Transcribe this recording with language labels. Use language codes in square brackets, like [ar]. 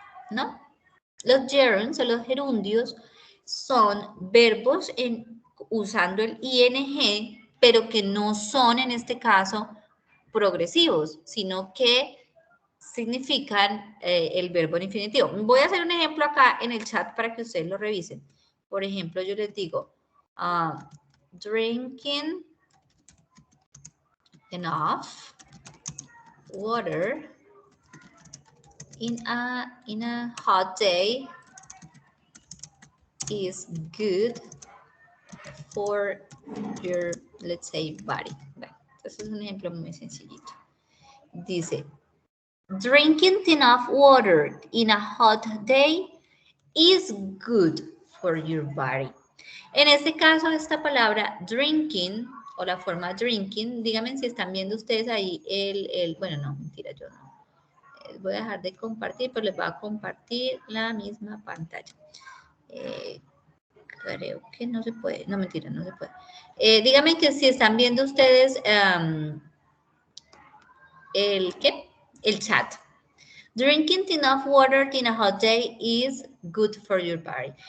[es] ¿No? Los gerunds o los gerundios son verbos usando el ing, pero que no son en este caso progresivos, sino que significan el verbo en infinitivo. Voy a hacer un ejemplo acá en el chat para que ustedes lo revisen. Por ejemplo, yo les digo, [en] drinking enough water in a hot day is good for your, let's say, body. [es] Bueno, entonces es un ejemplo muy sencillito. [en] Dice, drinking enough water in a hot day is good for your body. [es] En este caso, esta palabra drinking o la forma drinking, díganme si están viendo ustedes ahí bueno, no, mentira, yo no. Voy a dejar de compartir, pero les voy a compartir la misma pantalla. Creo que no se puede. No, mentira, no se puede. Díganme que si están viendo ustedes el chat. [en] Drinking enough water in a hot day is good for your body.